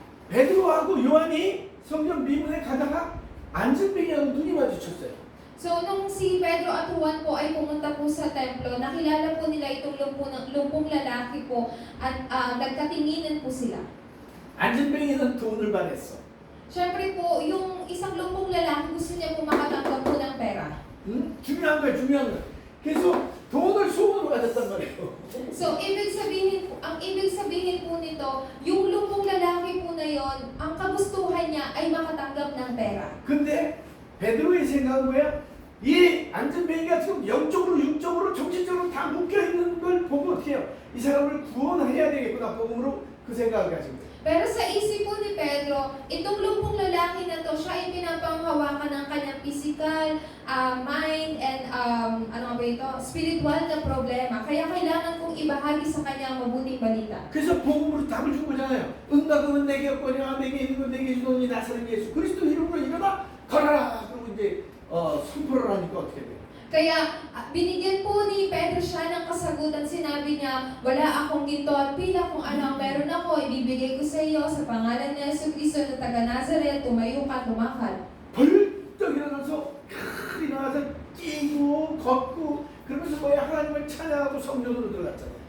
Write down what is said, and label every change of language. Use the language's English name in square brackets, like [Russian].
[Korean] 베드로하고 요한이 성전 미문에 가다가 안전뱅이하고 눈이 마주쳤어요. [Filipino] So, nung si Pedro at Juan po ay pumunta po sa templo, nakilala po nila itong lumpong lalaki po at nagkatinginan po sila. [Korean] 안전뱅이는 돈을 받았어. [Filipino] Siyempre po, yung isang lumpong lalaki gusto niya po makatanggap po ng pera. [Korean] 중요한 거야, 중요한 거야. 그래서 돈을 소원으로 가졌단 말이에요. [Filipino] So, ang ibig sabihin po nito, yung lumpong lalaki po na yon, ang kagustuhan niya ay makatanggap ng pera. [Korean] 근데 베드로의 생각은 뭐야? 이 안전뱅이가 지금 영적으로 육적으로 정신적으로 다 묶여있는 걸 보고 어떻게 해요? 이 사람을 구원해야 되겠구나 복음으로 그 생각을 가진 거예요. [Filipino] Pero sa isip po ni Pedro, itong lumpong lalaki na to, siya ay pinapanghawakan ng kanyang [English] physical, mind, and spiritual [Filipino] na problema. Kaya kailangan kong ibahagi sa kanya ang mabuting balita. [Korean] 그래서 복음으로 답을 준 거잖아요. 은과 금은 내게 없거니와 내게 있는 건 내게 주노니 나사렛 예수 그리스도 이름으로 일어나 걸어라. 그리고 이제 선포를 하니까 어떻게 돼요? [Filipino] Kaya binigyan po ni Pedro siya ng kasagutan. Sinabi niya, wala akong ginto at pila, kung ano ang meron ako, ibibigay ko sa iyo sa pangalan ni Jesucristo na taga Nazareth, tumayo ka, tumakal. [Korean] 벌떡 일어나서 일어나서 뛰고 걷고 그러면서 뭐야 하나님을 찬양하고 성전으로 들어갔잖아요.